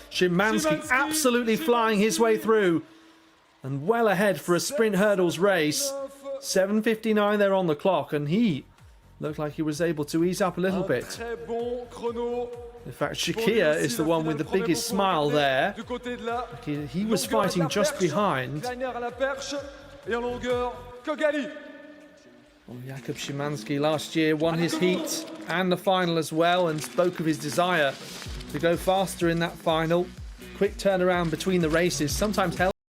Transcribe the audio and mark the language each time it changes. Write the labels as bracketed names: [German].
[English] Szymanski absolutely flying his way through and well ahead for a sprint hurdles race. 7:59 there on the clock, and he looked like he was able to ease up a little bit. [French] Très bon chrono. [English] In fact, Chikia is the one with the biggest smile there. [French] Du côté de la [English] He was fighting just behind. [French] Kleiner à la perche et en longueur, Kogali. [English] Well, Jakub Szymanski last year won his heat and the final as well, and spoke of his desire to go faster in that final. Quick turnaround between the races, sometimes held.